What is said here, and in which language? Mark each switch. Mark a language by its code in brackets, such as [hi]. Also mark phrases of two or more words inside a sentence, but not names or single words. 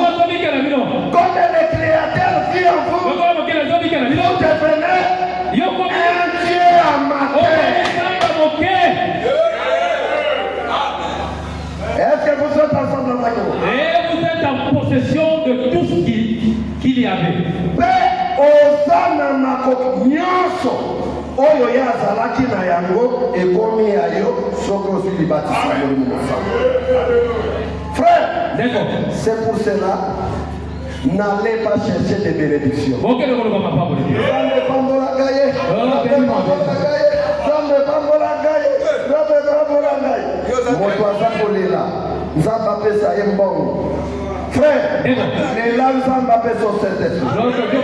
[fr] Comme le Créateur vit en vous, vous devenez un Dieu amateur. Est-ce que vous êtes ensemble avec moi? Et vous êtes en possession de tout ce qu'il y avait. [ln] Osana makoko nyonso oyo ya azalaki na yango ekomi ya yo soki ozwi libatisa molimo mosantu. [fr] Frère, c'est pour cela, n'allez pas chercher des bénédictions. Frère, les langues sont Saint-Esprit.